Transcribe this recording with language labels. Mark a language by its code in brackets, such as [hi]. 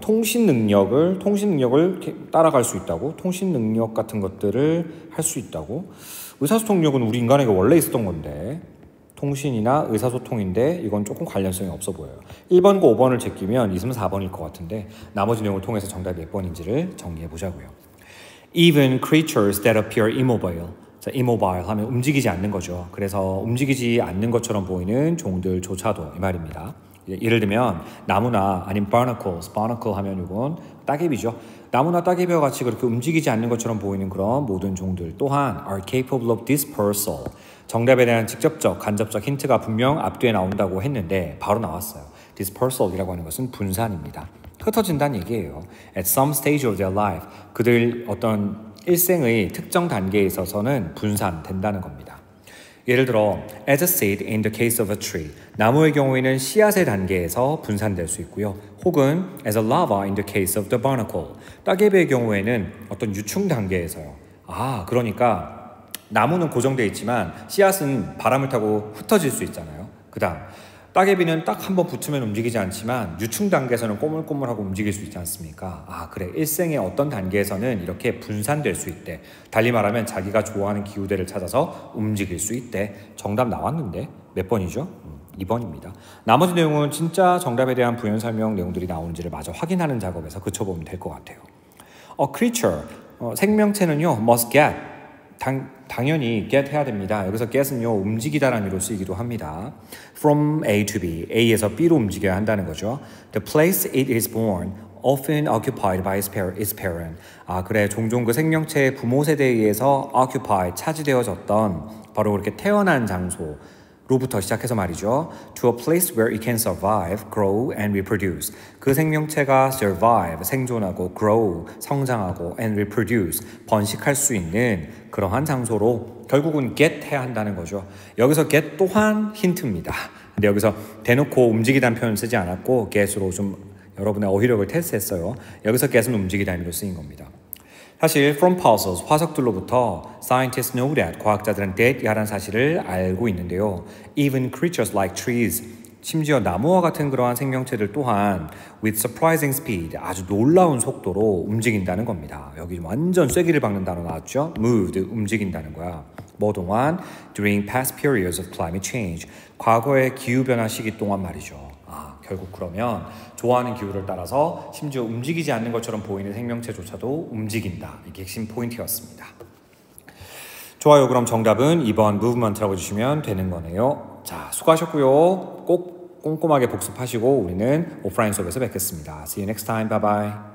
[ko] 통신 능력을 따라갈 수 있다고? 통신 능력 같은 것들을 할 수 있다고? 의사소통력은 우리 인간에게 원래 있었던 건데 통신이나 의사소통인데 이건 조금 관련성이 없어 보여요. 1번과 5번을 제끼면 2, 3, 4번일 것 같은데 나머지 내용을 통해서 정답이 몇 번인지를 정리해 보자고요. [en] Even creatures that appear immobile. [ko] 자, immobile 하면 움직이지 않는 거죠. 그래서 움직이지 않는 것처럼 보이는 종들조차도 이 말입니다. 예를 들면 나무나 아니면 barnacle 하면 이건 따개비죠. 나무나 따개비와 같이 그렇게 움직이지 않는 것처럼 보이는 그런 모든 종들 또한 [en] are capable of dispersal. [ko] 정답에 대한 직접적, 간접적 힌트가 분명 앞뒤에 나온다고 했는데 바로 나왔어요. dispersal이라고 하는 것은 분산입니다. 흩어진다는 얘기예요. [en] At some stage of their life, [ko] 그들 어떤 일생의 특정 단계에 있어서는 분산된다는 겁니다. 예를 들어 [en] as a seed in the case of a tree, [ko] 나무의 경우에는 씨앗의 단계에서 분산될 수 있고요. 혹은 [en] as a larva in the case of the barnacle, [ko] 따개비의 경우에는 어떤 유충 단계에서요. 그러니까 나무는 고정되어 있지만 씨앗은 바람을 타고 흩어질 수 있잖아요. 그 다음 따개비는 딱 한번 붙으면 움직이지 않지만 유충 단계에서는 꼬물꼬물하고 움직일 수 있지 않습니까? 그래. 일생의 어떤 단계에서는 이렇게 분산될 수 있대. 달리 말하면 자기가 좋아하는 기후대를 찾아서 움직일 수 있대. 정답 나왔는데 몇 번이죠? 2번입니다. 나머지 내용은 진짜 정답에 대한 부연 설명 내용들이 나오는지를 마저 확인하는 작업에서 그쳐보면 될 것 같아요. creature, 생명체는요 [en] must get, [ko] 당연히 get 해야 됩니다. 여기서 get은요 움직이다라는 의미로 쓰이기도 합니다. [en] From A to B, [ko] A에서 B로 움직여야 한다는 거죠. [en] The place it is born often occupied by its parent. [ko] 그래. 종종 그 생명체의 부모 세대에 의해서 occupied, 차지되어졌던 바로 그렇게 태어난 장소로부터 시작해서 말이죠. [en] To a place where it can survive, grow and reproduce. [ko] 그 생명체가 survive, 생존하고 grow, 성장하고 and reproduce, 번식할 수 있는 그러한 장소로 결국은 get 해야 한다는 거죠. 여기서 get 또한 힌트입니다. 근데 여기서 대놓고 움직이다는 표현을 쓰지 않았고 get으로 좀 여러분의 어휘력을 테스트했어요. 여기서 get은 움직이다는 의미로 쓰인 겁니다. 사실 [en] from fossils, [ko] 화석들로부터 [en] scientists know that, [ko] 과학자들은 that이라는 사실을 알고 있는데요. [en] Even creatures like trees, [ko] 심지어 나무와 같은 그러한 생명체들 또한 [en] with surprising speed, [ko] 아주 놀라운 속도로 움직인다는 겁니다. 여기 완전 쐐기를 박는 단어 나왔죠? moved, 움직인다는 거야. 뭐 동안? [en] During past periods of climate change, [ko] 과거의 기후변화 시기 동안 말이죠. 결국 그러면 좋아하는 기후를 따라서 심지어 움직이지 않는 것처럼 보이는 생명체조차도 움직인다. 이게 핵심 포인트였습니다. 좋아요. 그럼 정답은 2번 movement라고 해주시면 되는 거네요. 자, 수고하셨고요. 꼭 꼼꼼하게 복습하시고 우리는 오프라인 수업에서 뵙겠습니다. [en] See you next time. Bye bye.